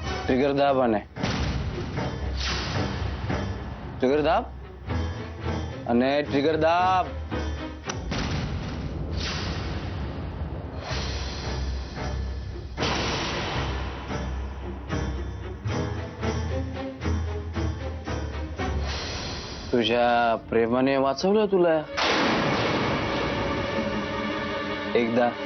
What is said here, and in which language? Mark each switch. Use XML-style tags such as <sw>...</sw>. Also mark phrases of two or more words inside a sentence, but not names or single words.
<mr>ट्रिगर दाब</mr> <gu>અને ટ્રિગર દાબ.</gu> <mr>तुझ्या प्रेमाने वाचवलं तुला एकदा.</mr>